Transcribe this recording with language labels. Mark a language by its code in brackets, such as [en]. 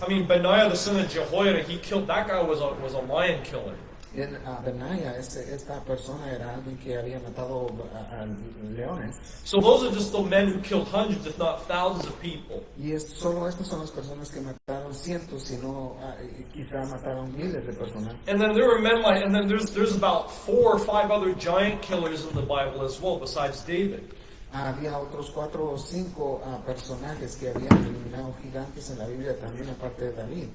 [en] I mean, Benaiah the son of Jehoiada, that guy was a lion killer. [es] Benaiah, esta persona era alguien que había matado a leones. [en] So those are just the men who killed hundreds, if not thousands of people. [es] Y solo estas son las personas que mataron cientos, sino quizá mataron miles de personas. [en] And then there were men and then there's about 4 or 5 other giant killers in the Bible as well, besides David. [es] Había otros 4 o 5 personajes que habían eliminado gigantes en la Biblia también, aparte de David.